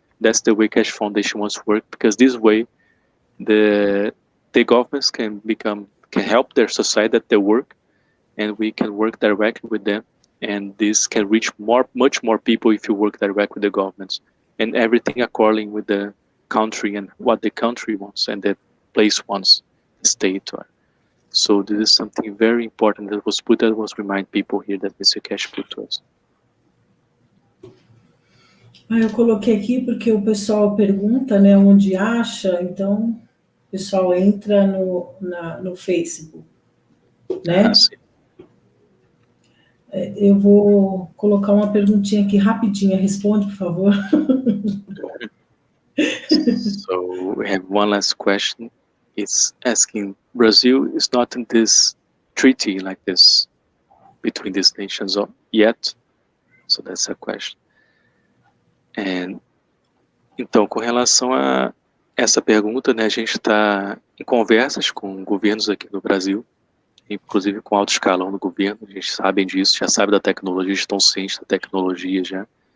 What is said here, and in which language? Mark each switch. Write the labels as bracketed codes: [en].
[en] That's the way Cash Foundation wants to work, because this way the governments can help their society at their work, and we can work directly with them, and this can reach much more people if you work directly with the governments, and everything according with the country and what the country wants and the place wants, the state. So this is something very important that was remind people here that Mr. Cash put to us. [pt] Eu coloquei aqui porque o pessoal pergunta, né, onde acha, então o pessoal entra no Facebook, né? Sim. Eu vou colocar uma perguntinha aqui rapidinha, responde, por favor. [en] So we have one last question. It's asking, Brazil is not in this treaty like this between these nations yet. So that's a question. [pt] Então, com relação a essa pergunta, né, a gente está em conversas com governos aqui no Brasil, inclusive com alto escalão do governo, a gente sabe disso, já sabe da tecnologia, estão cientes da tecnologia já.